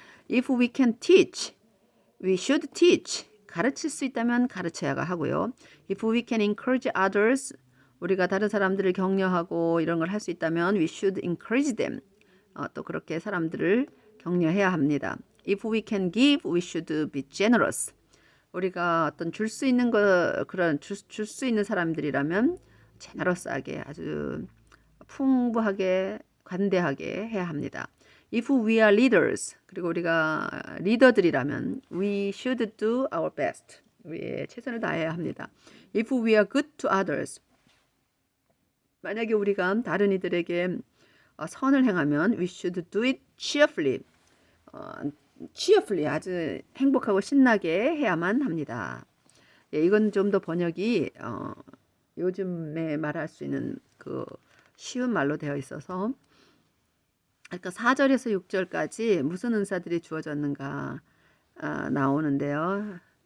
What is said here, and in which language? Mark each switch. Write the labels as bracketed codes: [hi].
[en] If we can teach, we should teach, [ko] 가르칠 수 있다면 가르쳐야 하고요. [en] If we can encourage others, [ko] 우리가 다른 사람들을 격려하고 이런 걸 할 수 있다면 [en] we should encourage them, [ko] 또 그렇게 사람들을 격려해야 합니다. [en] If we can give, we should be generous. [ko] 우리가 어떤 줄 수 있는 거 그런 줄 수 있는 사람들이라면 제너러스하게 아주 풍부하게 관대하게 해야 합니다. [en] If we are leaders, [ko] 그리고 우리가 리더들이라면 [en] we should do our best. [ko] 우리의 최선을 다해야 합니다. [en] If we are good to others, [ko] 만약에 우리가 다른 이들에게 선을 행하면 [en] we should do it cheerfully. [ko] cheerfully 아주 행복하고 신나게 해야만 합니다. 예, 이건 좀 더 번역이 요즘에 말할 수 있는 그 쉬운 말로 되어 있어서 그러니까 4절에서 6절까지 무슨 은사들이 주어졌는가 나오는데요.